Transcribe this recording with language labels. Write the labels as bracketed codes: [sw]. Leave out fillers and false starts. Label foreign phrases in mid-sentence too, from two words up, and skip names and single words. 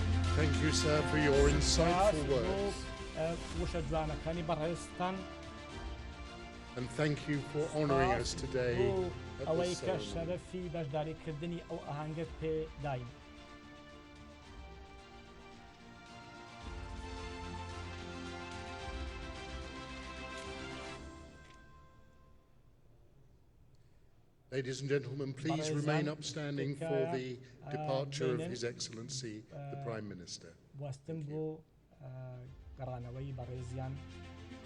[en] Thank you, sir, for your insightful words. [ckb] وشە جوانەکانی بەڕێستان [en] And thank you for honouring us today at [ckb] ئەوەی [en] this [ckb] کە [en] ceremony. [ckb] شەرەفی بەشداریکردنی ئەو ئاهەنگت پێداین. [en] Ladies and gentlemen, please remain upstanding for the departure of His Excellency, the Prime Minister. [ckb] وەستن بۆ گەڕانەوەی بەڕێزیان